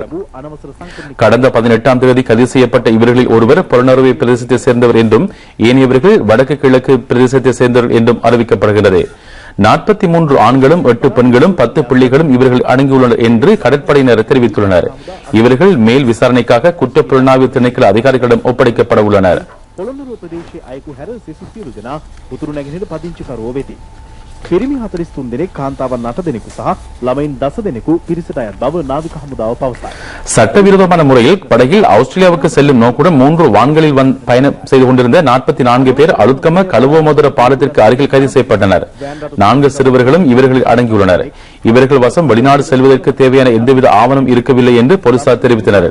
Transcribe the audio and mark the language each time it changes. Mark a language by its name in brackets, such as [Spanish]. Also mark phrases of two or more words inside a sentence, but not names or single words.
[Tamil] கடந்த 18ஆம் தேதி கைது செய்யப்பட்ட இவர்களில் ஒருவர் புலனறுவை பிரதேசத்தை சேர்ந்தவர் என்றும் ஏனையவர்கள் வடக்கு கிழக்கு பிரதேசத்தை சேர்ந்தவர்கள் என்றும் அறிவிக்கப்படுகிறது. 43 ஆண்களும் 8 பெண்களும் 10 பிள்ளைகளும் இவர்கள் அடங்கியுள்ளனர் என்று கடற்படையினர் தெரிவித்துள்ளனர். இவர்கள் மேல் விசாரணைக்காக குற்றப்புலனாய்வு திணைக்கள அதிகாரிகளிடம் ஒப்படைக்கப்பட உள்ளனர். [Sinhala] පොළොන්නරුව ප්‍රදේශයේ අයෙකු හැර සිසු සියලු දෙනා උතුරු නැගෙනහිර පදිංචිකරුවෝ වෙති. පිරිමි 43 දෙනෙක්, කාන්තාවන් 8 දෙනෙකු සහ ළමයින් 10 දෙනෙකු පිරිසට අයත් බව නාවික හමුදාව පවසයි. [Tamil] சட்டவிரோதமான முறையில் படகில் ஆஸ்திரேலியாவுக்கு செல்லும் நோக்குடன் 3 வான்களில் பயணம் செய்து கொண்டிருந்த 44 பேர் அலுத்கம கழுவமோதர பாலத்திற்கு அருகில் கைது செய்யப்பட்டனர். 4 சிறுவர்களும் இவர்களில் அடங்கியுள்ளனர். இவர்கள் வசம் வெளிநாடு செல்வதற்கு தேவையான எந்தவித ஆவணம் இருக்கவில்லை என்று போலீசார் தெரிவித்தனர்.